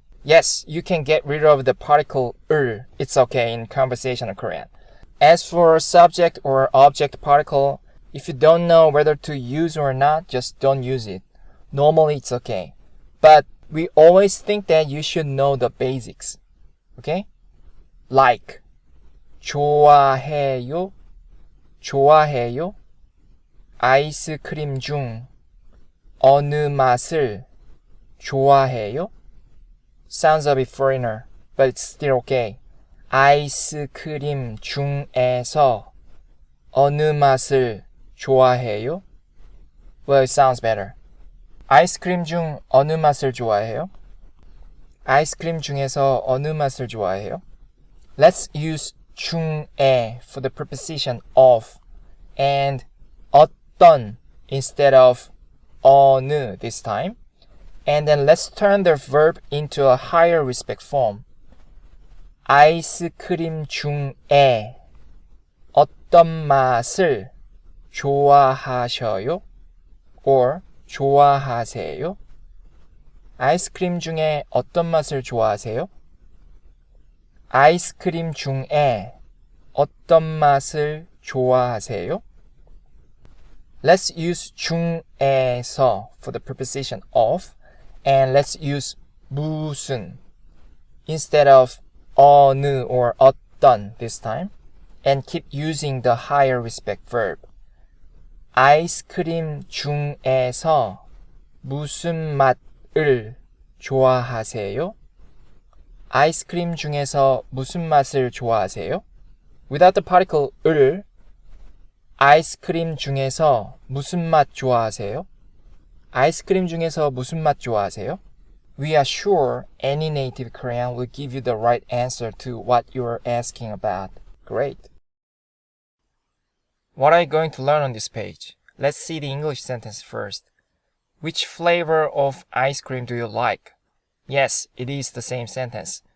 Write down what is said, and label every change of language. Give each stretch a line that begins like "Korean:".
English: Yes, you can get rid of the particle 을. It's okay in conversational Korean. As for subject or object particle, if you don't know whether to use or not, just don't use it. Normally it's okay. But we always think that you should know the basics. Okay?
Korean: Like, 좋아해요, 좋아해요. 아이스크림 중 어느 맛을 좋아해요?
English: Sounds a bit foreigner, but it's still okay.
Korean: 아이스크림 중에서 어느 맛을 좋아해요?
English: Well, it sounds better.
Korean: 아이스크림 중 어느 맛을 좋아해요? 아이스크림 중에서 어느 맛을 좋아해요?
English: Let's use 중에 for the preposition of and 어떤 instead of 어느 this time. And then let's turn the verb into a higher respect form.
Korean: 아이스크림 중에 어떤 맛을 좋아하셔요? Or 좋아하세요? 아이스크림 중에 어떤 맛을 좋아하세요? 아이스크림 중에 어떤 맛을 좋아하세요?
English: Let's use 중에서 for the preposition of, and let's use 무슨 instead of 어느 or 어떤 this time, and keep using the higher respect verb.
Korean: 아이스크림 중에서 무슨 맛을 좋아하세요? 아이스크림 중에서 무슨 맛을 좋아하세요?
English: Without the particle
Korean: 을, 아이스크림 중에서 무슨 맛 좋아하세요? 아이스크림 중에서 무슨 맛 좋아하세요?
English: We are sure any native Korean will give you the right answer to what you are asking about. Great. What are you going to learn on this page? Let's see the English sentence first. Which flavor of ice cream do you like? Yes, it is the same sentence.